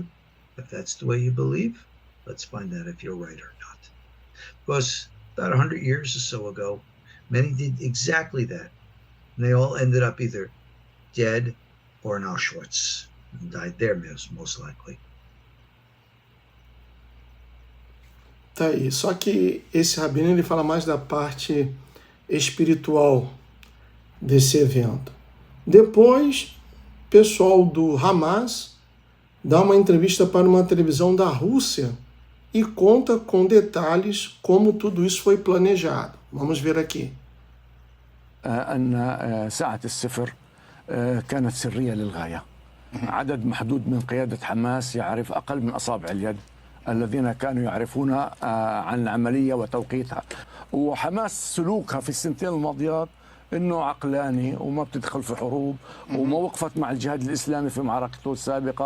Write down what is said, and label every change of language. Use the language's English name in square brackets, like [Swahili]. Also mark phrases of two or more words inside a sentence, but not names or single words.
[English] If that's the way you believe, let's find out if you're right or not. Because about 100 years or so ago, many did exactly that. And they all ended up either dead or in Auschwitz. and died there, most likely. [Portuguese] Tá aí. Só que esse rabino ele fala mais da parte espiritual desse evento. Depois, o pessoal do Hamas dá uma entrevista para uma televisão da Rússia e conta com detalhes como tudo isso foi planejado. Vamos ver aqui. [Arabic] أن ساعة الصفر كانت سرية للغاية. عدد محدود من قيادة حماس يعرف أقل من أصابع اليد الذين كانوا يعرفون عن العملية وتوقيتها. وحماس سلوكها في السنتين الماضيات انه عقلاني وما بتدخل في حروب وما وقفت مع الجهاد الاسلامي في معركته السابقه.